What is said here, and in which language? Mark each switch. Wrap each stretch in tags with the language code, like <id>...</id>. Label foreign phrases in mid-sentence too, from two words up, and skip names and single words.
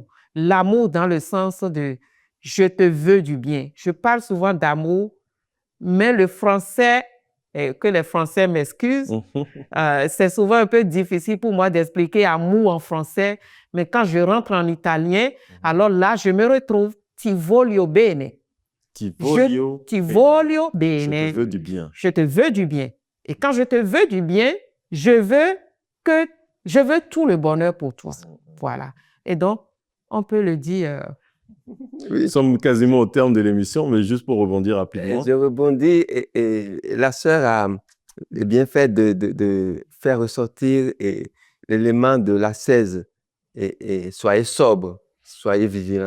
<fr>L'amour dans le sens de « je te veux du bien ». Je parle souvent d'amour, mais le français, que les Français m'excusent, c'est souvent un peu difficile pour moi d'expliquer amour en français, mais quand je rentre en italien, alors là, je me retrouve</fr> <it>ti voglio bene. Ti voglio bene.</it> <fr>Je te veux du bien. Je te veux du bien. Et quand je te veux du bien, je veux tout le bonheur pour toi. Voilà. Et donc, on peut le dire. Oui. Nous sommes quasiment au terme de l'émission, mais juste pour rebondir rapidement. Je rebondis et la sœur a bien fait de faire ressortir l'élément de l'ascèse et soyez sobre, soyez vigilants.</fr>